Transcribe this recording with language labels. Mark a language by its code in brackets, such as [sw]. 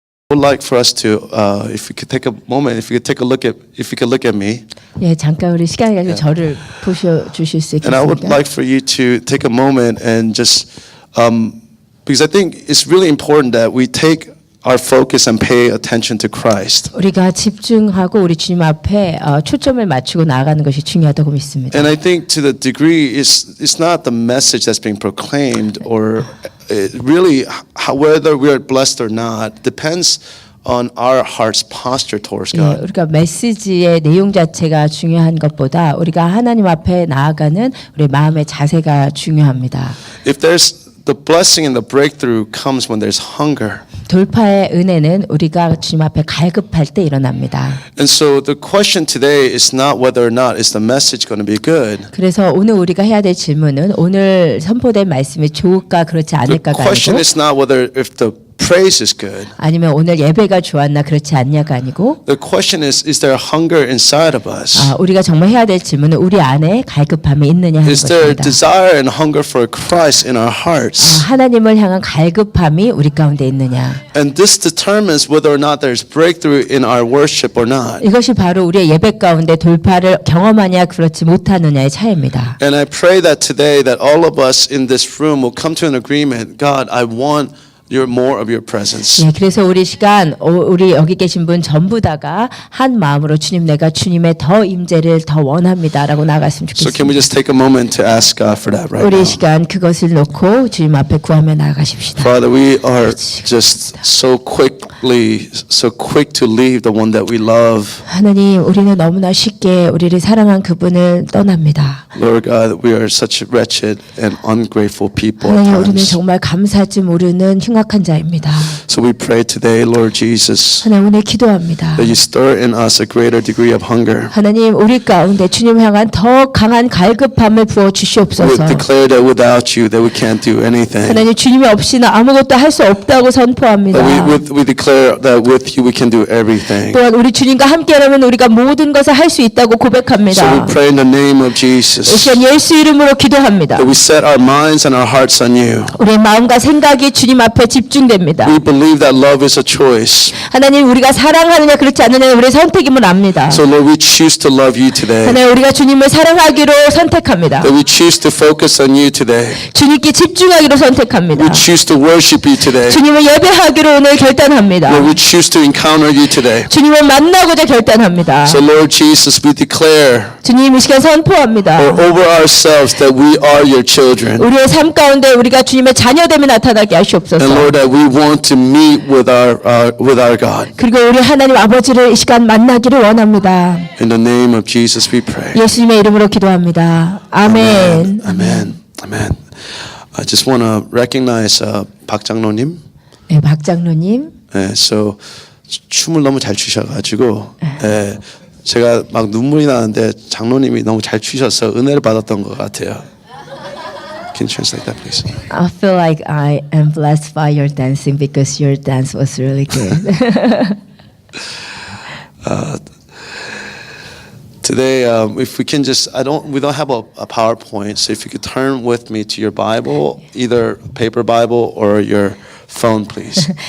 [en] would like for us to, if we could take a moment, if you could look at me, [ko] 예, 잠깐 우리 시간을 가지고 저를 보셔 주실 수 [en] and I would [ko] 있겠습니까? [en] like for you to take a moment and just, because I think it's really important that we take our focus and pay attention to Christ. [ko] 우리가 집중하고 우리 주님 앞에 초점을 맞추고 나아가는 것이 중요하다고 믿습니다. [en] And I think to the degree it's not the message that's being proclaimed or really whether we are blessed or not depends on our heart's posture towards [ko] 예, [en] God. [ko] 우리가 메시지의 내용 자체가 중요한 것보다 우리가 하나님 앞에 나아가는 우리 마음의 자세가 중요합니다. [en] If there's the blessing and the breakthrough comes when there's hunger. [ko] 돌파의 은혜는 우리가 주님 앞에 갈급할 때 일어납니다. [en] And so the question today is not whether or not is the message going to be good. [ko] 그래서 오늘 우리가 해야 될 질문은 오늘 선포된 말씀이 좋을까 그렇지 [en] The [ko] 않을까가 [en] question [ko] 아니고 [en] is not whether if the praise is good. [ko] 아니면 오늘 예배가 좋았나 그렇지 않냐가 아니고 [en] The question is there hunger inside of us? [ko] 우리가 정말 해야 될 질문은 우리 안에 갈급함이 있느냐 하는 [en] Is there [ko] 것입니다. [en] desire and hunger for Christ in our hearts? [ko] 하나님을 향한 갈급함이 우리 가운데 있느냐. [en] And this determines whether or not there's breakthrough in our worship or not. [ko] 이것이 바로 우리의 예배 가운데 돌파를 경험하냐 그렇지 못하느냐의 차이입니다. [en] And I pray that today that all of us in this room will come to an agreement. God, I want more of your presence. [ko] 예, 그래서 우리 시간 우리 여기 계신 분 전부 다가 한 마음으로 주님 내가 주님의 더 임재를 더 원합니다라고 나갔으면 [en] So can we just take a moment to ask God for that right [ko] 우리 [en] now? [ko] 시간 그것을 놓고 주님 앞에 구하며 나아가십시다. [en] Father, we are just so quick to leave the one that we love. [ko] 하나님, 우리는 너무나 쉽게 우리를 사랑한 그분을 떠납니다. [en] Lord God, we are such wretched and ungrateful people at [ko] 하나님, 우리는 [en] times. [ko] 정말 감사할 줄 모르는 흉악한 자입니다. [en] So we pray today, Lord Jesus, [ko] 하나님, 오늘 기도합니다. [en] that you stir in us a greater degree of hunger. [ko] 하나님, 우리 가운데 주님 향한 더 강한 갈급함을 부어 [en] We [ko] 주시옵소서. [en] declare that without you, that we can't do anything. [ko] 하나님, 주님이 없이는 아무것도 할 수 없다고 선포합니다. [en] But we declare that with you, we can do everything. [ko] 또한 우리 주님과 함께라면 우리가 모든 것을 할 수 있다고 [en] So we [ko] 고백합니다. [en] pray in the name of Jesus [ko] 시간 예수 이름으로 기도합니다. [en] that we set our minds and our hearts on you. [ko] 우리의 마음과 생각이 주님 앞에 집중됩니다. [en] We believe that love is a choice. [ko] 하나님, 우리가 사랑하느냐 그렇지 않느냐는 우리의 선택임을 압니다. [en] So Lord, we choose to love you today. [ko] 하나님, 우리가 주님을 사랑하기로 선택합니다. [en] That we choose to focus on you today. [ko] 주님께 집중하기로 선택합니다. [en] We choose to worship you today. [ko] 주님을 예배하기로 오늘 결단합니다. [en] Lord, we choose to encounter you today. [ko] 주님을 만나고자 결단합니다. [en] So Lord Jesus, we declare [ko] 주님 이 시간 선포합니다. [en] over ourselves that we are your children. [ko] 우리의 삶 가운데 우리가 주님의 자녀됨이 나타나게 [en] And [ko] 하시옵소서. [en] Lord, that we want to meet with our God. [ko] 그리고 우리 하나님 아버지를 이 시간 만나기를 원합니다. [en] In the name of Jesus, we pray. [ko] 예수님의 이름으로 기도합니다. 아멘. [en] Amen. Amen. I just want to recognize 박 장로님. [ko] 네, 박 장로님. 네, so 춤을 너무 잘 추셔가지고 제가 막 눈물이 나는데 장로님이 너무 잘 추셔서 은혜를 받았던 것 같아요. [en] Can you translate that, please? I feel like I am blessed by your dancing because your dance was really good. Today, if we can just, we don't have a PowerPoint, so if you could turn with me to your Bible, either paper Bible or your phone, please.